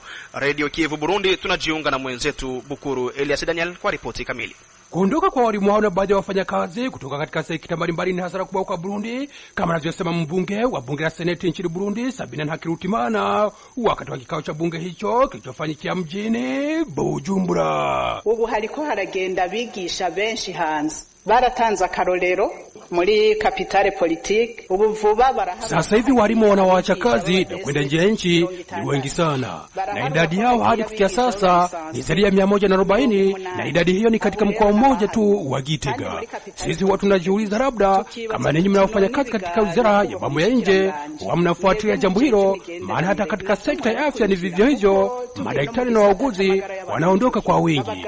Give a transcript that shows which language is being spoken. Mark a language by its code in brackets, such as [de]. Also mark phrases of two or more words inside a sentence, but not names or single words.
[sw] Radio Kivu Burundi tunajiunga na mwenzetu Bukuru Elias Daniel kwa ripoti kamili. Kuondoka kwa walimu hao na baadhi ya wafanyakazi kutoka katika sekta mbalimbali ni hasara kubwa kwa Burundi, kama anavyosema mbunge wa bunge la Seneti nchini Burundi Sabina Ntakirutimana wakati wa kikao cha bunge hicho kilichofanyikia mjini Bujumbura. [rn] Ubu hariko haragenda bigisha benshi hanze baratanza karolero muri [fr] kapitale politique. [rn] Ubu vuba baraha [sw] sasa hivi walimu wanawaacha kazi na kwenda nje ya nchi ni wengi sana, na idadi yao hadi kufikia sasa ni zaidi ya 140, na idadi hiyo ni katika mkoa mmoja tu wa Gitega. Sisi watu tunajiuliza labda kama ninyi mnaofanya kazi katika wizara ya mambo ya nje wa mnafuatilia jambo hilo, maana hata katika sekta ya afya ni vivyo hivyo, madaktari na wauguzi wanaondoka kwa wingi.